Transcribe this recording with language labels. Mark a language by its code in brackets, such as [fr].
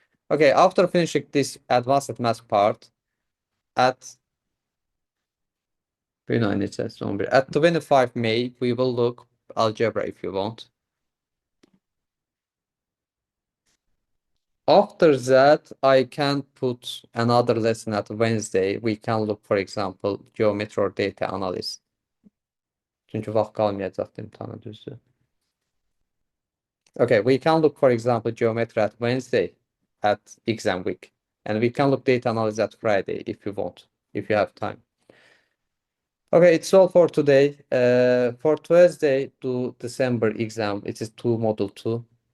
[en] Okay, after finishing this advanced math part, at 25 May, we will look algebra if you want. After that, I can put another lesson at Wednesday. We can look, for example, geometry or data analysis. [az] Çünkü vaxt qalmayacaqdı imtahana, düzdür. [en] Okay, we can look, for example, geometry at Wednesday at exam week. And we can look data analysis at Friday if you want, if you have time. Okay, it's all for today. For Thursday to December exam, it is 2 model 2.